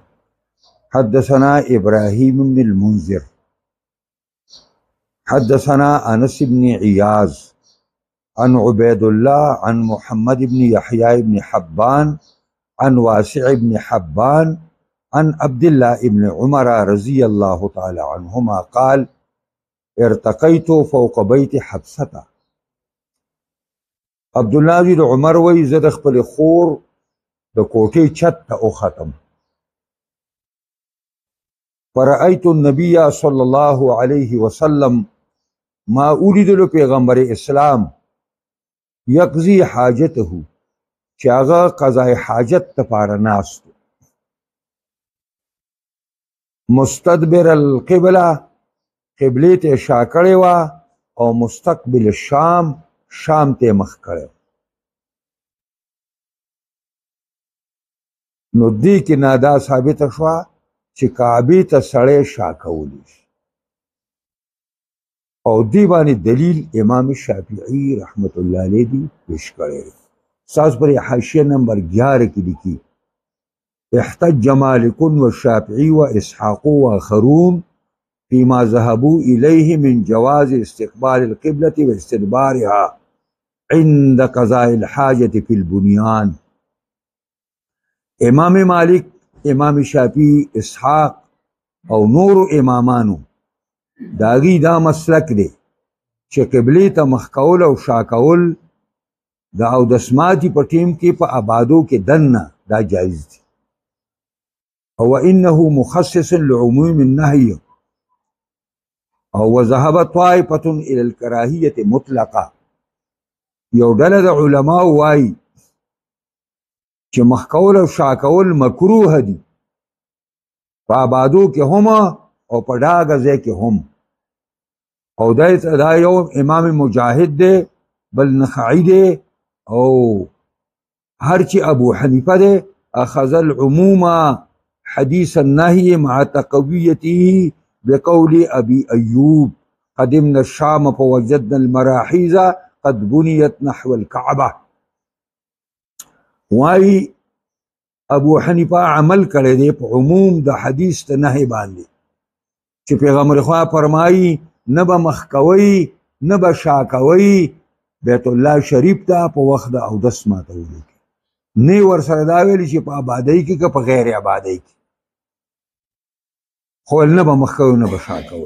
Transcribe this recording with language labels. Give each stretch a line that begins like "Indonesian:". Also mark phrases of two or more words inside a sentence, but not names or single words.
Arabic: حدثنا إبراهيم بن المنذر حدثنا أنس بن عياض عن عبيد الله عن محمد بن يحيى بن حبان عن واسع بن حبان عن عبد الله بن عمر رضي الله تعالى عنهما قال: ارتقيت فوق بيت حفصة.
Pashto: عبد الله بن عمر وی زه د خپل خور د کوټې چت ته وختم.
Arabic: فرأيت النبي صلى الله عليه وسلم
Pashto: ما اولیدلو پیغمبر اسلام
Arabic: یقضي حاجته
Pashto: چې هغه قضای حاجت لپاره ناست
Arabic: مستدبر القبله
Pashto: قبله ته شا کړې وه او
Arabic: مستقبل الشام
Pashto: شام ته مخ کړی. نو دې کې نادا ثابته شوه چې کعبې ته سړی شا کولی شي او دې باندې دلیل امام شافعي رحمت الله علیه دی پیش کړی. ستاسو پر حاشیه نمبر 11 کې لیکي:
Arabic: احتج مالك والشافعي وإسحاق وآخرون فيما ذهبوا إليه من جواز استقبال القبلة واستدبارها عند قضاء الحاجة في البنيان.
Pashto: امام مالک، امام شافعی، اسحاق او نور امامانو داغي دا مسلک دی چې قبله ته مخ کول او شا کول دا او د سماعتي په ټیم کې په آبادو کې دننه دا جایز دی.
Arabic: او انه مخصص لعموم النهي او وذهب طائفة الى الكراهية مطلقه.
Pashto: یو ډله د علماء وایي چې مخ کول او شا کول مکروه دي په آبادو کې هم او په ډاګه ځای کې هم. او دا یو امام مجاهد دی، بل نخعی دی، او هرچی ابو حنیفه دی
Arabic: اخذ العموم حدیث النهي مع تقویته بقول ابي ايوب: قدمنا الشام فوجدنا المراحيز قد بنيت نحو الكعبه.
Pashto: واي ابو حنیفه عمل کړی دی په عموم د حدیث ته نهي باندې چې پیغمبر خدا فرمایي نه به مخ کوئ نه به شا کوئ بیت الله شریف ته په وخت د اودس ماتولو کې. نه ورسره دا ویلي چې په آبادۍ کې که په غیر آبادۍ کې، خو نه به مخ کوئ نه به شا کوئ.